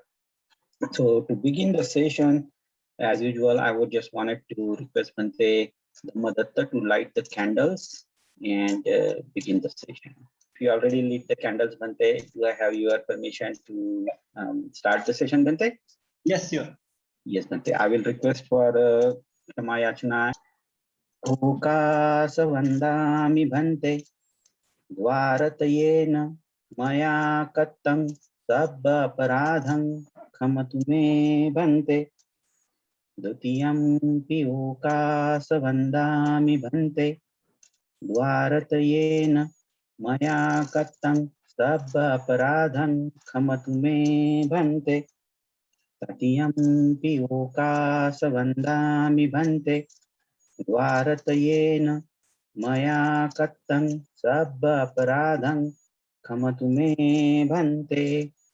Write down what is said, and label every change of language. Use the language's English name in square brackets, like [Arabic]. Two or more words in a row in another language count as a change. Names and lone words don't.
[English] So to begin the session, as usual, I would just wanted to request Bhante Dhammadatta to light the candles and begin the session. If you already lit the candles, Bhante, do I have your permission to start the session, Bhante? Yes, sure. Yes, Bhante. I will request for Shamayachana. [Pali] Okasa vandami Bhante Dvaratayena Maya Kattam Sabba Paradham Khamatu me Bhante Dutiyam pi Okasa vandami Bhante Dvaratayena Maya Kattam Sabba Paradham Khamatu me Bhante Tatiyam pi Okasa vandami Bhante Dvaratayena Maya Kattam Sabba Paradham Khamatu me Bhante.